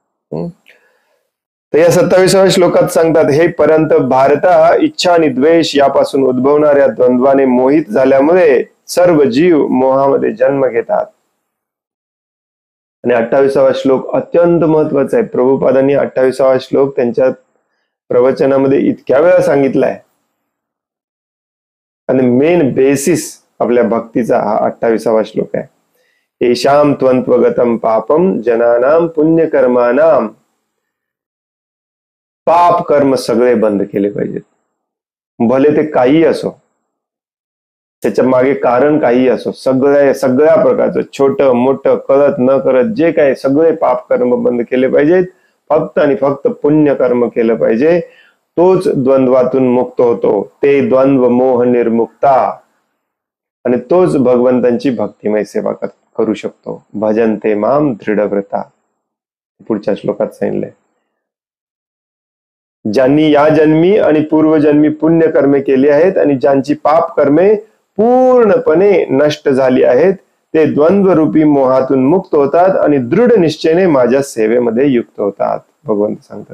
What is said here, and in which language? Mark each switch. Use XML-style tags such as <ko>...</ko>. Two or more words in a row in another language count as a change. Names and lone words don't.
<mr>तर या 27व्या श्लोकात सांगतात, हे परंत भारता इच्छा आणि द्वेष यापासून उद्भवणाऱ्या द्वंद्वाने मोहित झाल्यामुळे सर्व जीव मोहामध्ये जन्म घेतात. आणि 28वा श्लोक अत्यंत महत्वाचा आहे. प्रभुपादांनी 28वा श्लोक त्यांच्या प्रवचनामध्ये इतक्या वेळा सांगितलाय. आणि</mr> <en>main basis</en> <mr>आपल्या भक्तीचा हा 28वा श्लोक आहे.</mr> <sa>येशाम त्वंत्वगतम पापम जनानाम पुण्यकर्मानाम.</sa> <mr>पाप कर्म सगळे बंद केले पाहिजेत, भले ते काही असो, त्याच्या मागे कारण काही असो. सगळ्या प्रकारचं, छोटं मोठं, कळत न करत, जे काय सगळे पाप कर्म बंद केले पाहिजेत. फक्त आणि फक्त पुण्य कर्म केलं पाहिजे. तोच द्वंद्वातून मुक्त होतो. ते</mr> <sa>द्वंद्व मोह निर्मुक्ता.</sa> <mr>आणि तोच भगवंतांची भक्तिमय सेवा करू शकतो.</mr> <sa>भजन्ते माम दृढव्रता,</sa> <mr>पुढच्या श्लोकात सांगितलंय. ज्यांनी या जन्मी आणि पूर्वजन्मी पुण्य कर्मे केली आहेत आणि ज्यांची पाप कर्मे पूर्णपणे नष्ट झाली आहेत ते द्वंद्वरूपी मोहातून मुक्त होतात आणि दृढ निश्चयाने माझ्या सेवेमध्ये युक्त होतात, भगवंत सांगतात.</mr>